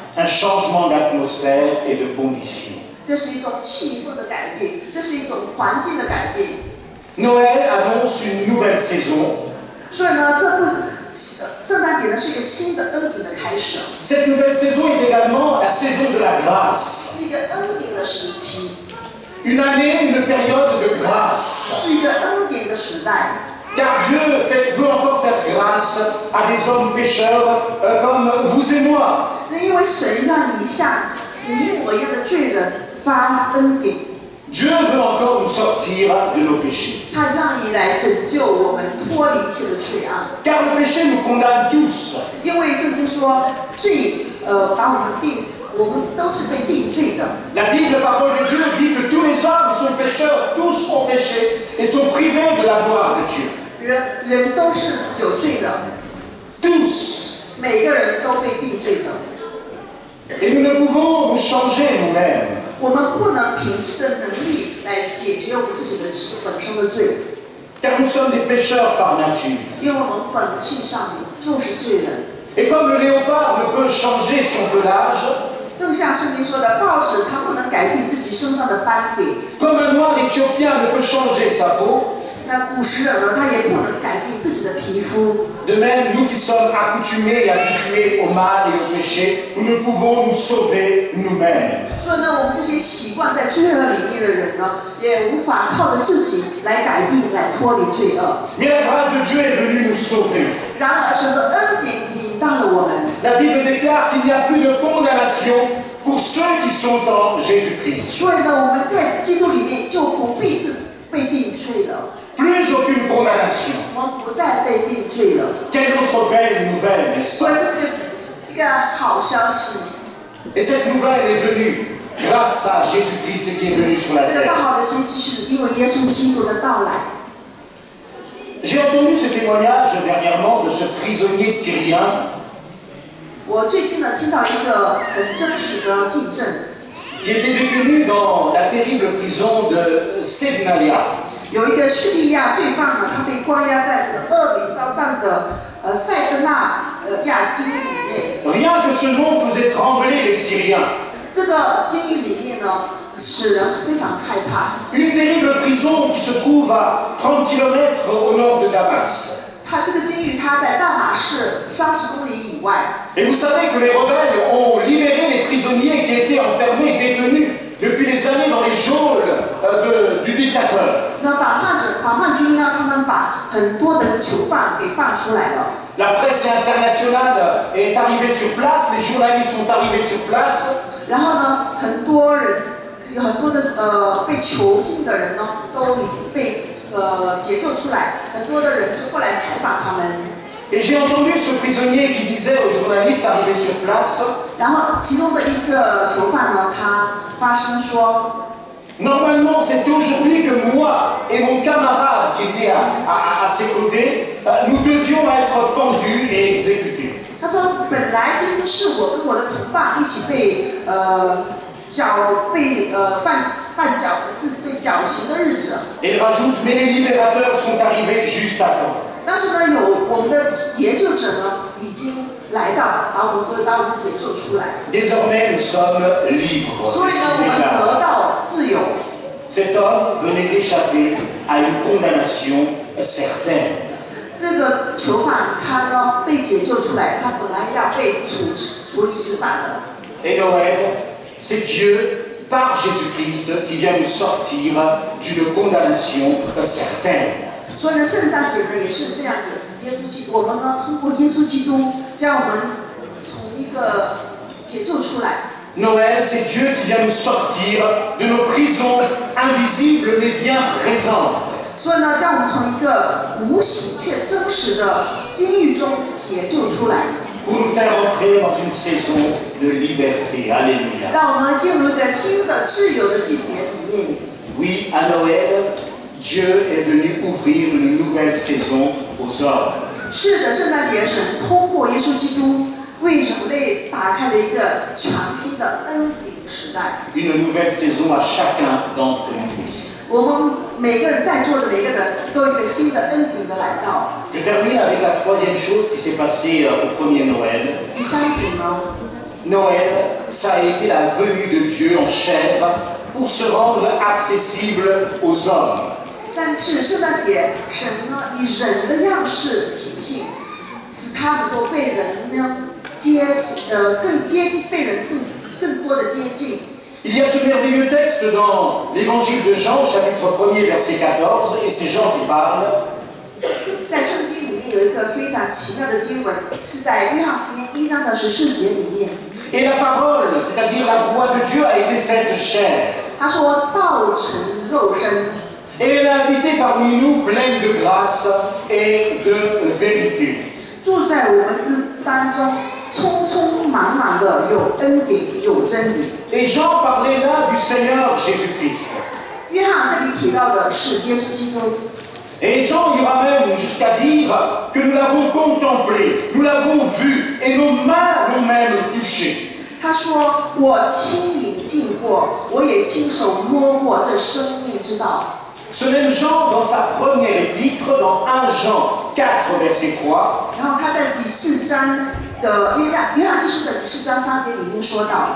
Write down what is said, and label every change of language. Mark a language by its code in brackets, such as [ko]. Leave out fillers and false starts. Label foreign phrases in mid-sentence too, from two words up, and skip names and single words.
[fr] Un changement d'atmosphère et de conditions. [zh] 这是一种气氛的改变，这是一种环境的改变。 [fr] Noël annonce une nouvelle saison. [zh] 所以呢，这部圣诞节呢是一个新的恩典的开始， [fr] Cette nouvelle saison est également la saison de la grâce. [zh] 是一个恩典的时期， [fr] Une année, une période de grâce. [zh] 是一个恩典的时代。 [fr] Car Dieu veut encore faire grâce à des hommes pécheurs comme vous et moi. [zh] 那因为神愿意向你我一样的罪人发恩典， [fr] Dieu veut encore nous sortir de nos péchés. [zh] 他愿意来拯救我们脱离一切的罪恶。 [fr] Car le péché nous condamne tous. [zh] 因为圣经说罪，把我们都是被定罪的。 [fr] La Bible, la parole de Dieu, dit que tous les hommes sont pécheurs, tous ont péché et sont privés de la gloire de Dieu. [zh] 人都是有罪的， [fr] Tous. [zh] 每个人都被定罪的。 [fr] Et nous ne pouvons nous changer nous-mêmes. [zh] 我们不能凭自己的能力来解决我们自己的本身的罪， [fr] Car nous sommes des pécheurs par nature. [zh] 因为我们本性上就是罪人。 [fr] Et comme le léopard ne peut changer son pelage, [zh] 正像圣经说的，豹子它不能改变自己身上的斑点， [fr] comme un noir éthiopien ne peut changer sa peau, [zh] 那古时人呢，他也不能改变自己的皮肤。 [fr] de même, nous qui sommes accoutumés et habitués au mal et au péché, nous ne pouvons nous sauver nous-mêmes. [zh] 所以呢，我们这些习惯在罪恶里面的人呢，也无法靠着自己来改变、来脱离罪恶。 [fr] Mais la grâce de Dieu est venue nous sauver. [zh] 然而，神的恩典领到了我们。 [fr] La Bible déclare qu'il n'y a plus de condamnation pour ceux qui sont en Jésus-Christ. [zh] 所以呢，我们在基督里面就不必被定罪了， [fr] Plus aucune condamnation. [zh] 我们不再被定罪了。 [fr] Quelle autre belle nouvelle, n'est-ce [zh] 所以 [fr] pas? [zh] 这是一个好消息。 [fr] Et cette nouvelle est venue grâce à Jésus-Christ qui est venu sur la [zh] 这个大 [fr] terre. [zh] 好的信息是因为耶稣基督的到来。 [fr] J'ai entendu ce témoignage dernièrement de ce prisonnier syrien [zh] 我最近呢听到一个很真实的见证， [fr] qui était détenu dans la terrible prison de Sednaya. [zh] 有一个叙利亚罪犯呢，他被关押在这个恶名昭彰的塞德纳亚监狱里面。 [fr] Rien que ce nom faisait trembler les Syriens. [zh] 这个监狱里面呢，使人非常害怕。 [fr] Une terrible prison qui se trouve à 30 km au nord de Damas. [zh] 他这个监狱，他在大马士30公里以外。 [fr] Et vous savez que les rebelles ont libéré les prisonniers qui étaient enfermés, détenus depuis des années dans les geôles du dictateur. [zh] 那反叛军呢，他们把很多的囚犯给放出来了。 [fr] La presse internationale est arrivée sur place, les journalistes sont arrivés sur place. [zh] 然后呢，很多人有很多的被囚禁的人呢，都已经被解救出来，很多的人就过来采访他们。 [fr] Et j'ai entendu ce prisonnier qui disait aux journalistes arrivés sur place, [zh] 然后其中的一个囚犯呢，他发声说。 [fr] Normalement, c'est aujourd'hui que moi et mon camarade qui était à ses côtés, nous devions être pendus et exécutés. [zh] 他说：“本来今天是我跟我的同伴一起被绞刑的日子。” [fr] Et il rajoute, mais les libérateurs sont arrivés juste à temps. [zh] 但是呢，有我们的解救者呢，已经来到，把我们解救出来。 [fr] Désormais, nous sommes libres. [zh] 所以呢，我们得到自由。 [fr] Cet homme venait d'échapper à une condamnation certaine. [zh] 这个囚犯他呢被解救出来，他本来要被处以死法的。 [fr] Et Noël, c'est Dieu par Jésus-Christ qui vient nous sortir d'une condamnation certaine. [zh] 所以呢，圣诞节呢也是这样子，我们呢通过耶稣基督将我们从一个解救出来。 [fr] Noël, c'est Dieu qui vient nous sortir de nos prisons invisibles mais bien présentes. [zh] 所以呢，将我们从一个无形却真实的监狱中解救出来。 [fr] Pour nous faire entrer dans une saison de liberté. Alléluia. [zh] 让我们进入一个新的自由的季节里面。 [fr] Oui, à Noël, Dieu est venu ouvrir une nouvelle saison aux hommes. [zh] 是的，圣诞节神通过耶稣基督为人类打开了一个全新的恩典时代。 [fr] Une nouvelle saison à chacun d'entre nous ici. [zh] 我们每个人在座的每个人都有一个新的恩典的来到。 [fr] Je termine avec la troisième chose qui s'est passée au premier Noël. [zh] 第三点呢， [fr] Noël, ça a été la venue de Dieu en chair pour se rendre accessible aux hommes. [zh] 三是圣诞节，神呢以人的样式体现，使他能够被人呢被人更多的接近。 [fr] Il y a ce merveilleux texte dans l'évangile de Jean, chapitre 1er, verset 14, et c'est Jean qui parle. [zh] 在圣经里面有一个非常奇妙的经文，是在约翰福音1章的14节里面。 [fr] Et la parole, c'est-à-dire la voix de Dieu, a été faite chair. [zh] 他说：“道成肉身。” [fr] Et elle a habité parmi nous pleine de grâce et de vérité. [zh] 住在我们当中，匆匆忙忙的有恩典，有真理。 [fr] Et Jean parlait là du Seigneur Jésus-Christ. [zh] 约翰这里提到的是耶稣基督。 [fr] Et Jean ira même jusqu'à dire que nous l'avons contemplé, nous l'avons vu, et nos mains l'ont même touché. [zh] 他说：“我亲眼见过，我也亲手摸过这生命之道。” [fr] Ce même Jean, dans sa première épître, dans 1 Jean 4, verset 3, [zh] 然后他在第4章的约翰一书的第4章3节里面说到